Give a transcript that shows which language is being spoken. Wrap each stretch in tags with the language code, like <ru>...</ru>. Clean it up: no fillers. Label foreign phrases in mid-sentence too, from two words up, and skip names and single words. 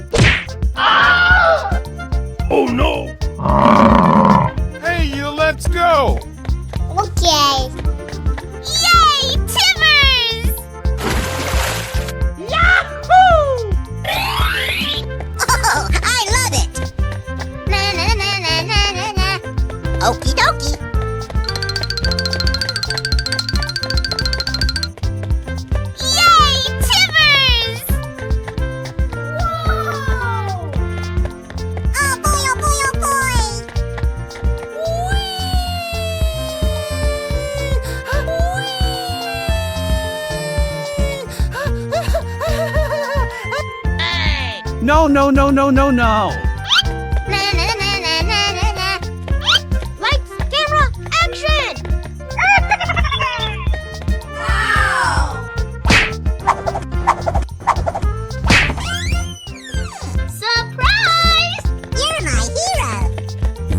<en>Oh no! Hey, let's go. Okay. Yay, Timbers! Oh, I love it. Na na na na na na na. Okie dokie. Yay, Timbers! Oh boy, oh boy, oh boy. Hey! No, no, no, no, no, no. Na na na na na na na. Lights, camera, action! Surprise! You're my hero.</en>